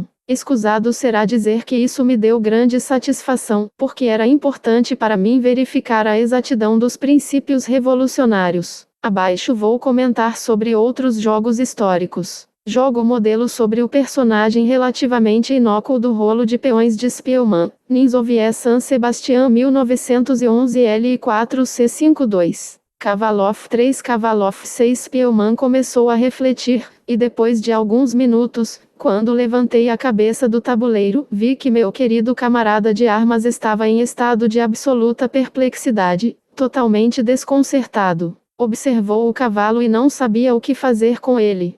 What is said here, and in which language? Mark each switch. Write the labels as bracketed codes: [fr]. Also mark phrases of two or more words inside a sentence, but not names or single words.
[pt] Escusado será dizer que isso me deu grande satisfação, porque era importante para mim verificar a exatidão dos princípios revolucionários. Abaixo vou comentar sobre outros jogos históricos. Jogo modelo sobre o personagem relativamente inócuo do rolo de peões de Spielmann, Ninzovie San Sebastian 1911 L4C52. Kavalov 3 Kavalov 6 Spielmann começou a refletir, e depois de alguns minutos, quando levantei a cabeça do tabuleiro, vi que meu querido camarada de armas estava em estado de absoluta perplexidade, totalmente desconcertado. Observou o cavalo e não sabia o que fazer com ele.